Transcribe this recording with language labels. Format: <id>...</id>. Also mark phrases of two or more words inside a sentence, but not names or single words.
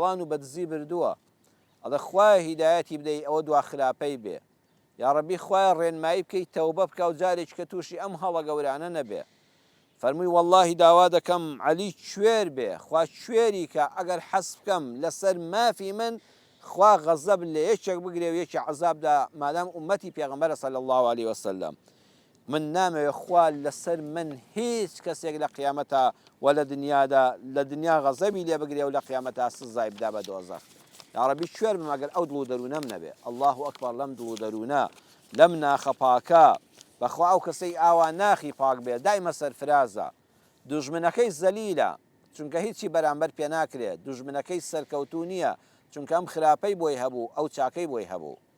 <ckb>و بەدزی بردووە ئەڵێ خوای هیدایەتی بدەی ئەوە دوا خراپەی بێ یا ڕەبی خوای ڕێنمایی بکەی تەوبە بکە و جارێک کە تووشی ئەم هەڵە گەورانە نەبێ فەرمووی واللهی داوا دەکەم عەلی کوێر بێ خوا کوێری کە ئەگەر حەز بکەم لەسەر مافی من خوا غەزەب لە یەکێک بگرێ و یەکی عەزابدا مادام ئومەتی پێغەمبەرە</ckb> <ar>صلی الله عليه وسلم</ar> <ckb>من نامەوێ خوا لەسەر من هیچ کەسێک لە قیامەتە و لە دنیادا لە دنیا غەزەبی لێ بگرێ و لە قیامەتە سزای بدا بە دۆزەخ یاڕەبی کوێر بم ئەگەر ئەو دڵ و دەروونەم نەبێ.</ckb> <ar>الله ئەکبەر</ar> <ckb>لەم دڵ و دەروونە لەم ناخە پاکە بەخوا ئەو کەسەی ئاوا ناخی پاک بێ دایمە سەرفرازە، دوژمنەکەی زەلیلە چونکە هیچی بەرامبەر پێ ناکرێت، دوژمنەکەی سەرکەوتوو نییە چونکە ئەم خراپەی بۆی هەبوو ئەو چاکەی بۆی هەبوو.</ckb>